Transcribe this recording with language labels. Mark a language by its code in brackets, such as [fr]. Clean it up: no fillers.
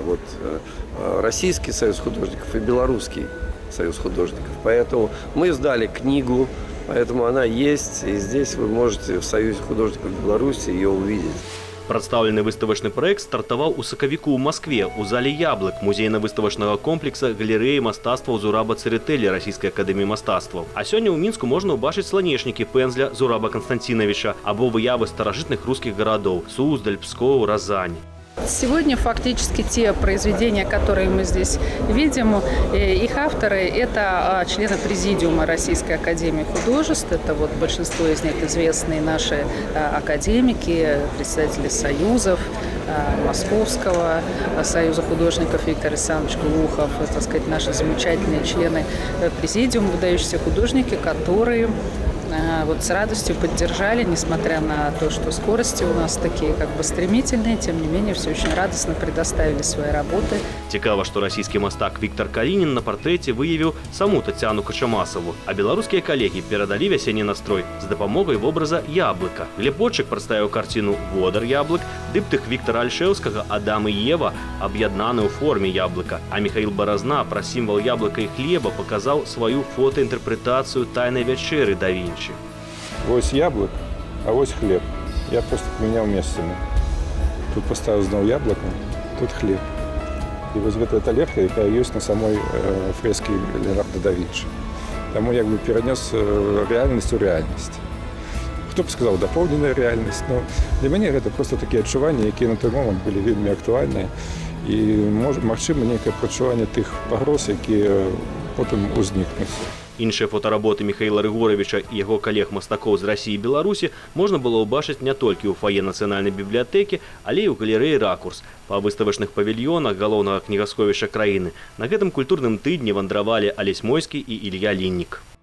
[ru] Вот Российский союз художников и Белорусский союз художников. Поэтому мы сдали книгу, поэтому она есть, и здесь вы можете в Союзе художников Беларуси ее увидеть. [be] Прадстаўлены выставачны праект стартаваў у сакавіку ў Маскве ў зале «Яблык» музейна-выставачнага комплекса галерэі мастацтваў Зураба Церетэлі Расійскай акадэміі мастацтваў. А сёння ў Мінску можна ўбачыць сланечнікі пэнзля Зураба Константиновича або выявы старажытных рускіх гарадоў – Суздаль, Пскоў, Разань. [ru] Сегодня фактически те произведения, которые мы здесь видим, их авторы – это члены президиума Российской академии художеств. Это вот большинство из них известные наши академики, председатели союзов, Московского союза художников Виктор Александрович Глухов, так сказать, наши замечательные члены президиума, выдающиеся художники, которые вот с радостью поддержали, несмотря на то, что скорости у нас такие как бы стремительные, тем не менее все очень радостно предоставили свои работы. [be] Цікава, што расійскі мастак Віктор Калінін на партрэце выявіў саму Тацяну Качамасаву, а беларускія калегі перадалі вясенні настрой з дапамогай вобраза яблыка. Глебоччык прадставіў карціну «Водар яблык», дыптых Віктара Альшэўскага «Адам і Ева» аб'яднаны ў форме яблыка, а Михаил Баразна пра сімвал яблыка і хлеба паказаў сваю фотаінтэрпрэтацыю «Тайнай вячэры» да Вінчі. Вось яблык, а вось хлеб. [ru] Я просто поменял местами. Тут поставил [be] зноў [ru] яблоко, тут хлеб. И вот эта [be] талерка, якая [ru] есть на самой фреске Леонардо да Винчи. Тому як бы перенес реальность у реальность. Хто б сказал, дополненная реальность, но для меня это просто такие [be] адчуванні, які [ru] на той момент были [be] вельмі актуальныя. І магчыма некае прачуванне тых пагроз, якія потым узнікнуць. Іншыя фотаработы Михаила Рыгоровича і яго калег-мастакоў з Расіі і Беларусі можна было ўбачыць не толькі ў фае Нацыянальнай бібліятэкі, але і ў галерэі «Ракурс». Па выставачных павільёнах галоўнага кнігасховішча краіны на гэтым культурным тыдні вандравалі Алесь Мойскі і Ілья Ліннік.